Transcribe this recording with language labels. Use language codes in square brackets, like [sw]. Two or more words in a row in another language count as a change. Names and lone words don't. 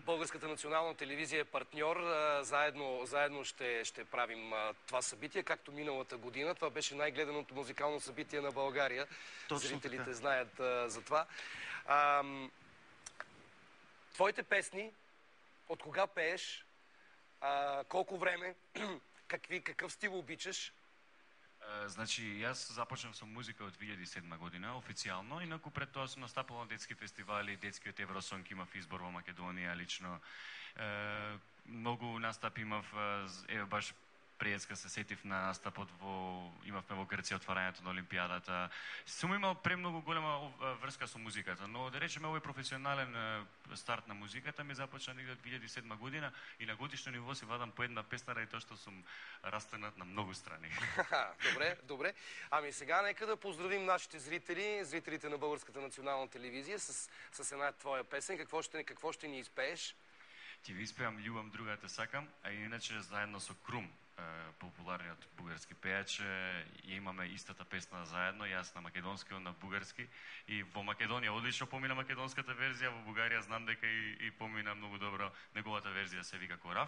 [bg] Българската национална телевизия е партньор. Заедно ще правим това събитие, както миналата година. Това беше най-гледаното музикално събитие на България. Точно зрителите така знаят за това. Твоите песни, от кога пееш, колко време, какъв стил обичаш? [mk] Значи, јас започнав со музика од 2007 година, официјално, инаку пред тоа сум настапал на детски фестивали, детскиот Евросонг имав избор во Македонија, лично. Многу настапи имав, баш преска се сетив на настапот имавме во Грција отварањето на Олимпијадата. Сум имал премногу голема врска со музиката, но да речеме овој професионален старт на музиката ми започна негде од 2007 година и на годишно ниво си вадам по една песна ради тоа што сум растенат на многу страни. [bg] Добре. Ами сега нека да поздравим нашите зрителите на Българската национална телевизија с една твоја песен. Какво ще ни изпееш? [mk] Ќе ви испеам Љубам другата сакам, а иначе заедно со Крум, популарниот бугарски пејач, имаме истата песна заедно, јас на македонски, он на бугарски. И во Македонија одлично помина македонската верзија, во Бугарија знам дека и помина многу добро неговата верзија, се вика Корав.